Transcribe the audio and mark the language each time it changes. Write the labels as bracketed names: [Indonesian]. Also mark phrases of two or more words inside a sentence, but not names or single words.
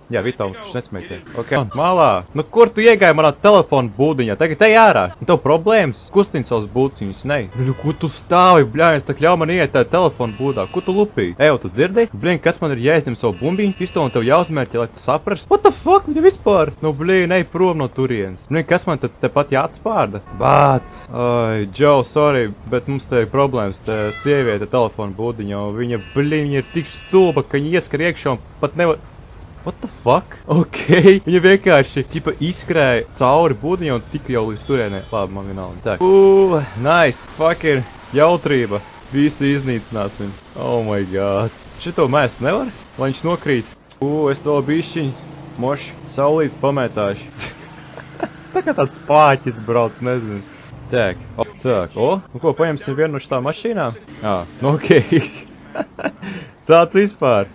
[Latvian] Jā, Vitoms, kurš nesmēķē. Ok. Malā! Nu, kur tu iegāji manā telefonu būdiņā? Tagad ej ārā! Un tev problēmas? Kustini savus būciņus, ne? Nu, kur tu stāvi, bļājies, tā ļauj man iet tā telefonu būdā. Ko tu lupīji? Ejo, tu dzirdi? Blin, kas man ir jāizņem savu bumbiņu, pistoli un tev jāuzmērķi, lai tu saprast? [English] What the fuck, [Latvian] viņa vispār? Nu, blin, ej prom no turienes. Blin, kas man te pat jāatspārda? Bāc! Ai, Joe, sorry, bet mums te ir problēmas. Te sieviete telefonu būdiņā, un viņa, blin, viņa ir tik stulba, ka viņa ieskar iekšā un pat nevar... [English] What the fuck? [Latvian] Ok, viņa vienkārši, ķipa, izskrēja cauri būdiņā un tika jau līdz turienē. Labi, man vienalga. Tā. [English] Nice, fucking [Latvian] jautrība. Visi iznīcināsim. [English] Oh my god. [Latvian] Šito mēst nevar? Lai viņš nokrīt. Es to bišķiņ moši saulītes pamētāšu. Tā kā tāds pāķis brauc, nezinu. Tak. Un ko, paņemsim vienu no šitām mašīnām? Nu ok. Tāds vispār.